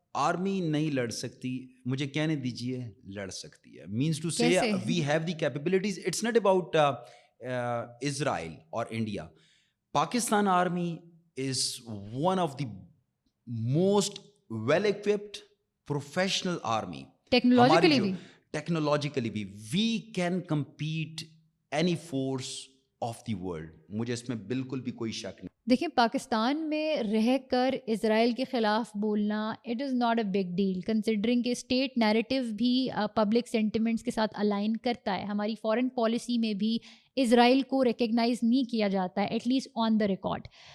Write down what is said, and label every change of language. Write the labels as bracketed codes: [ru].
[ur] Army نہیں لڑ سکتی, مجھے کہنے دیجئے لڑ سکتی ہے. [en] minus two سے [ur] کیسے؟ [en] We have the capabilities. It's not about Israel اور India. Pakistan army is one of the most well equipped professional army. [ur] Technologically بھی [en] Technologically بھی we can compete any force of the world. [ur] مجھے اس میں بالکل بھی کوئی شک نہیں. دیکھیں, پاکستان میں رہ کر اسرائیل کے خلاف بولنا [en] it is not a big deal, [ur] considering کہ اسٹیٹ نیریٹو بھی پبلک سینٹیمنٹس کے ساتھ الائن کرتا ہے. ہماری فارن پالیسی میں بھی اسرائیل کو ریکگنائز نہیں کیا جاتا ہے, [en] At least on the record.